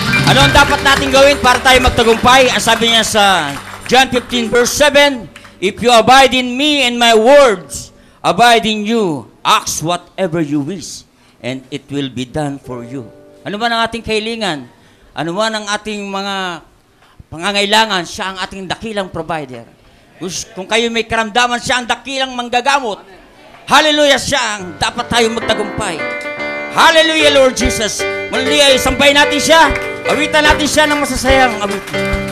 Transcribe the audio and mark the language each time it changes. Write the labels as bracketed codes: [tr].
[tl] Ano ang dapat natin gawin para tayo magtagumpay? Ang sabi niya sa [en] John 15 verse 7, if you abide in me and my words abide in you, ask whatever you wish, and it will be done for you. [tl] Ano man ang ating kahilingan, ano man ang ating mga pangangailangan, siya ang ating dakilang provider. Kung kayo may karamdaman, siya ang dakilang manggagamot. Hallelujah, siya ang dapat tayong magtagumpay. Hallelujah, Lord Jesus. Hallelujah, sampay natin siya. Awitan natin siya ng masasayang awitan.